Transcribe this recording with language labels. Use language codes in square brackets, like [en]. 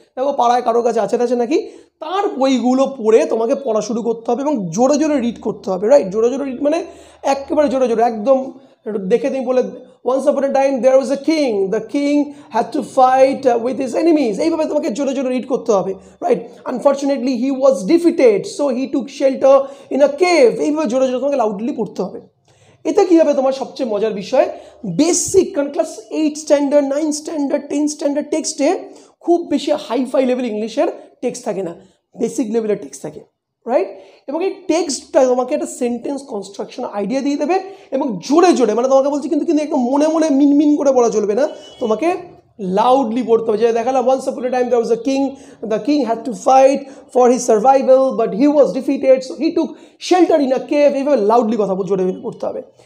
[bn] দেখো পাড়ায় কারোর কাছে আছে নাকি, তার বইগুলো পড়ে তোমাকে পড়া শুরু করতে হবে এবং জোরে জোরে রিড করতে হবে, রাইট? জোরে জোরে রিড মানে একেবারে জোরে জোরে, একদম দেখে তুমি বলে, [en] once upon a time there was a king, the king had to fight with his enemies, [bn] এইভাবে তোমাকে জোরে জোরে রিড করতে হবে, right? [en] Unfortunately he was defeated, so he took shelter in a cave, [bn] এইভাবে জোরে জোরে তোমাকে লাউডলি পড়তে হবে। এতে কী হবে, তোমার সবচেয়ে মজার বিষয়, বেসিক, কারণ ক্লাস 8 স্ট্যান্ডার্ড, 9 স্ট্যান্ডার্ড, 10 স্ট্যান্ডার্ড টেক্সটে খুব বেশি হাইফাই লেভেল ইংলিশের টেক্সট থাকে না, বেসিক লেভেলের টেক্সট থাকে, রাইট? এবং এই টেক্সটটা তোমাকে একটা সেন্টেন্স কনস্ট্রাকশন আইডিয়া দিয়ে দেবে, এবং জোরে জোরে, মানে তোমাকে বলছি কিন্তু একদম মনে মনে মিনমিন করে পড়া চলবে না, তোমাকে লাউডলি পড়তে হবে। যে দেখালাম, [en] once upon a time there was a king, the king had to fight for his survival but he was defeated, so he took shelter in a cave, [bn] এইভাবে লাউডলি কথা জোরে পড়তে হবে।